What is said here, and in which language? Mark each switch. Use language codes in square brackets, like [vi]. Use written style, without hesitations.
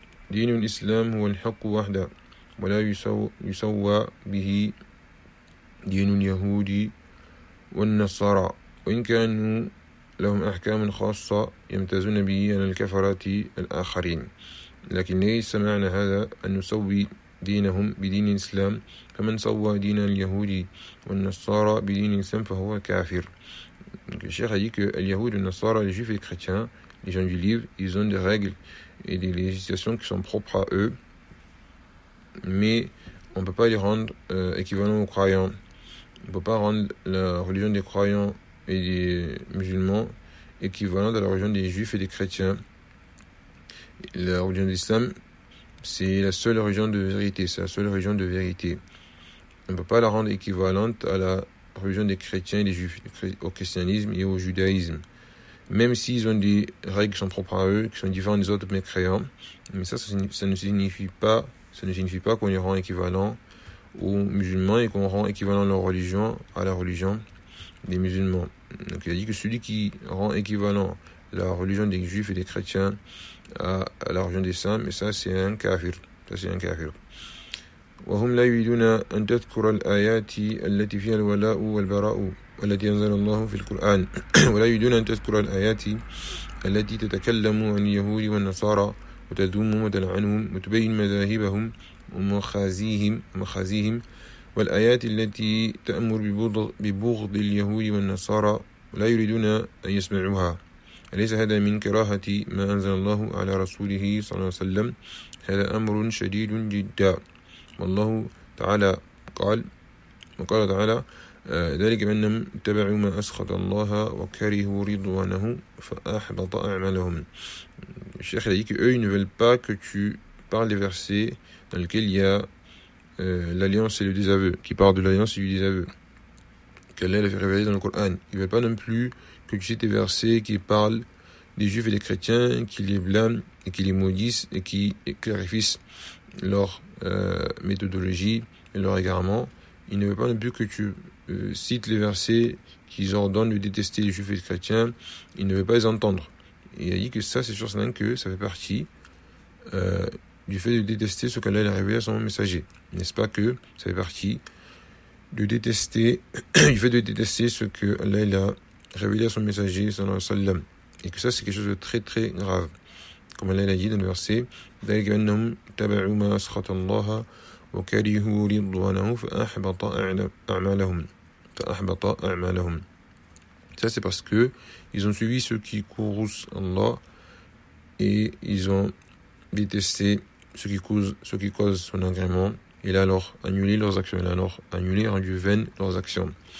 [ar] Dinu al-islam huwa al-haqq wahda wa la yusawwa bihi dinu al-yahudi wa al-nasara wa in kanu لهم أحكام خاصة يمتازون به عن الكفرات الآخرين لكن ليس معنى هذا أن نسوي دينهم بدين الإسلام فمن سوى دين اليهود والنصارى بدين الإسلام فهو كافر. [fr] الشيخ a dit que les Yahoud, les Nassara, les Juifs et les Chrétiens, les gens du livre, ils ont des règles et des législations qui sont propres à eux, mais on ne peut pas les rendre équivalents aux croyants. On ne peut pas rendre la religion des croyants et des musulmans équivalents à la religion des juifs et des chrétiens. La religion de l'islam, c'est la seule religion de vérité, c'est la seule religion de vérité. On ne peut pas la rendre équivalente à la religion des chrétiens et des juifs, au christianisme et au judaïsme. Même s'ils ont des règles qui sont propres à eux, qui sont différentes des autres mécréants, mais ça ne signifie pas qu'on les rend équivalents aux musulmans et qu'on rend équivalent leur religion à la religion des musulmans. Donc il a dit que celui qui rend équivalent la religion des juifs et des chrétiens à la religion des saints, mais ça c'est un kafir. Ça c'est un kafir. [ar] وهم لا يريدون أن تذكر الآيات التي فيها الولاء والبراء التي أنزل الله في القرآن ولا يريدون أن تذكر الآيات التي تتكلم عن اليهود والنصارى وتذم وتلعنهم وتبين مذاهبهم ومخازيهم والآيات التي تأمر ببغض اليهود والنصارى لا يريدون أن يسمعوها أليس هذا من كراهة ما أنزل الله على رسوله صلى الله عليه وسلم هذا أمر شديد جدا والله تعالى قال وقال تعالى ذلك بأنهم اتبعوا ما أسخط الله وكرهوا رضوانه فأحبط أعمالهم. [fr] Le cheikh a dit que eux ils ne veulent pas que tu parles les versets dans lesquels il y a l'alliance et le désaveu, qui parle de l'alliance et du désaveu qu'Allah a fait révéler dans le Coran. Ils ne veulent pas non plus que tu cites des versets qui parlent des juifs et des chrétiens, qui les blâment et qui les maudissent et qui clarifient leur méthodologie et leur égarement. Il ne veut pas non plus que tu cites les versets qui ordonnent de détester les juifs et les chrétiens. Il ne veut pas les entendre. Et il a dit que ça, c'est sûr, c'est même que ça fait partie du fait de détester ce qu'Allah a révélé à son messager. N'est-ce pas que ça fait partie de détester, du fait de détester ce qu'Allah a révélé à son messager, [ar] sallallahu alayhi wa sallam. [fr] Et que ça, c'est quelque chose de très très grave. Comme Allah l'a dit dans le verset, [ar] ذلك أنهم تبعوا ما أسخط الله وكرهوا رضوانه فأحبط أعمالهم [fr] فأحبط أعمالهم. Ça c'est parce que ils ont suivi ceux qui courroucent Allah et ils ont détesté ceux qui causent son agrément et alors annulé leurs actions, rendu vaines leurs actions.